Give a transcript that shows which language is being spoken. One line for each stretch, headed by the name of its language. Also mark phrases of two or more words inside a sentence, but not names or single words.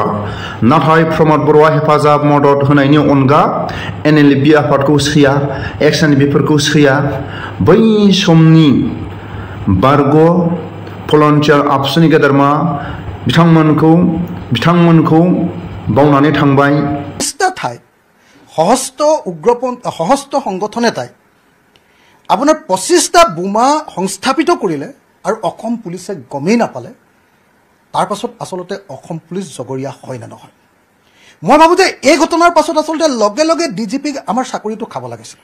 Bodo: नाथाय प्रमोद बरुवा हेफाजाब मदद होनायनि अनगा NLA बि आफादखौ सैया, एक्स-एन-डि-बिफोरखौ सैया। बै समनि बारग' भलन्टियार आबसुनि गेदेरमा बिथांमोनखौ बावनानै थांबाय।
Assamese: ঠাইত সহস্ত সংগঠন এটাই আপোনাৰ 25টা বোমা সংস্থাপিত কৰিলে আৰু অসম পুলিচে গমেই নাপালে, তাৰ পাছত আচলতে অসম পুলিচ জগৰীয়া হয় নে নহয়। মই ভাবোঁ যে এই ঘটনাৰ পাছত আচলতে লগে লগে DGPক আমাৰ চাকৰিটো খাব লাগিছিল।